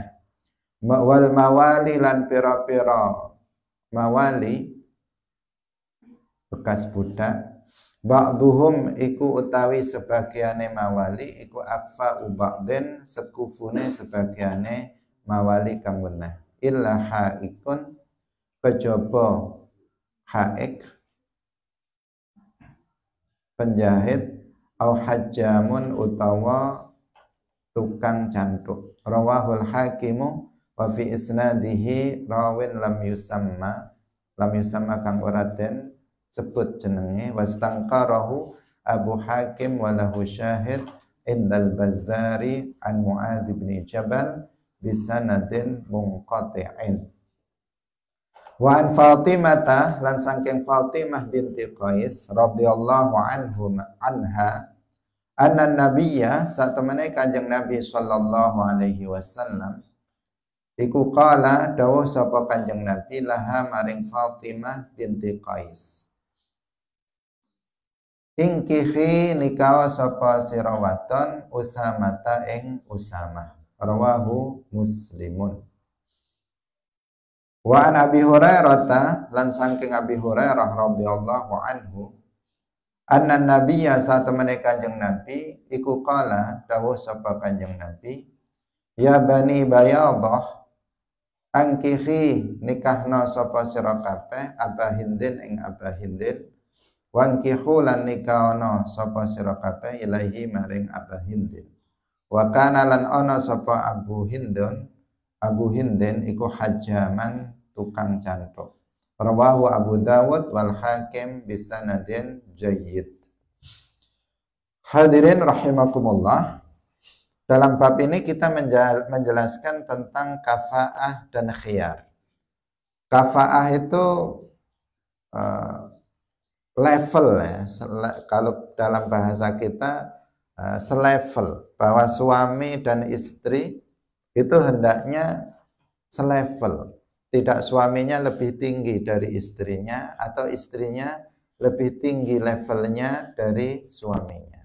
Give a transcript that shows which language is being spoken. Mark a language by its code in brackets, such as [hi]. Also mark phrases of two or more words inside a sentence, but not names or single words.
[ar] والموالي [jv] lan pira-pira mawali bekas budak, ba'duhum iku utawi sebagiane mawali iku [ar] أكفاء بعض, [jv] sekufune sebagiane mawali kang weneh. [ar] إلا حائك, [jv] kejaba haik penjahit, [ar] أو حجام [jv] utawa tukang cantuk. [ar] رواه الحاكم وفي إسناده راو لم يسم [jv] kang ora den sebut jenenge, [ar] واستنكره أبو حاكم وله شاهد عند البزار عن معاذ بن جبل بسند منقطع. وعن فاطمة [jv] lan saking Fatimah binti Qais [ar] رضي الله عنها أن النبي [jv] satemene Kanjeng Nabi [ar] صلى الله عليه وسلم [jv] iku qala dawuh sapa Kanjeng Nabi laha maring Fatimah binti Qais, ingkihi nikah sapa sira wadon Usamata ing Usamah, [ar] رواه مسلم. وعن أبي هريرة [jv] lan saking Abi Hurairah [ar] رضي الله عنه أن النبي [jv] satemene Kanjeng Nabi iku qala dawuh sapa Kanjeng Nabi [ar] يا بني بياضة [jv] angkihi nikahna sapa sira kabeh Aba Hindin ing Aba Hindin wangkihu lan nikahna sapa sira kabeh ilahi maring Aba Hindin [ar] وكان [jv] lan ana sapa Abu Hindin iku hajaman tukang cantuk, [ar] رواه أبو داود والحاكم بسند جيد. حاضرين رحمكم الله, [id] dalam bab ini kita menjelaskan tentang kafaah dan khiyar. Kafaah itu level ya, kalau dalam bahasa kita selevel, bahwa suami dan istri itu hendaknya selevel, tidak suaminya lebih tinggi dari istrinya atau istrinya lebih tinggi levelnya dari suaminya.